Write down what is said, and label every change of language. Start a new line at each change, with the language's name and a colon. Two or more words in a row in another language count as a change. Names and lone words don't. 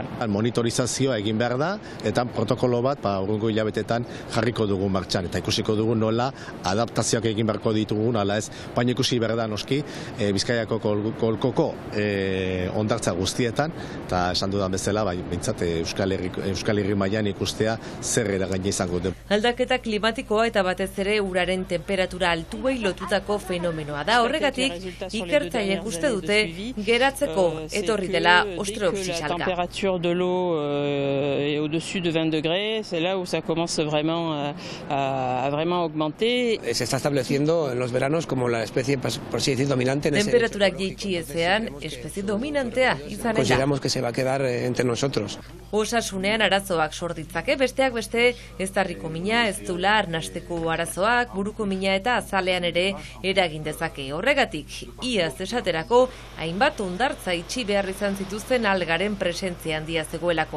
Basque: Monitorizazioa egin behar da, eta protokolo bat urrungo hilabetetan jarriko dugu martxan, eta ikusiko dugu nola adaptazioak egin beharko ditugun, ala ez, baina ikusi behar da noski Bizkaiako kolkoko hondartza guztietan, eta esan dudan bezala, bintzat Euskal Herri mailan ikustea zer eragina izango du. Aldaketa klimatikoa eta batez ere uraren temperatura altuei lotutako fenomenoa da. Horregatik, ikertzaileek uste dute geratzeko etorri dela ostreopsi salga.
French: La température de l'eau est au-dessus de 20 degrés, c'est là où ça commence vraiment à vraiment augmenter.
Spanish: Se está estableciendo en los veranos como la especie, por así decir, dominante en ese.
Basque: Temperaturak jaitsi ezean, espezie dominantea izan da.
Spanish: Consideramos que se va a quedar entre nosotros.
Basque: Osasunean arazoak sor ditzake, besteak beste eztarriko mina, ez dula arnasteko arazoak, buruko mina eta azalean ere eragin dezake. Horregatik, iaz esaterako, hainbat hondartza itxi behar izan zituzten algaren presentzia handia zegoelako.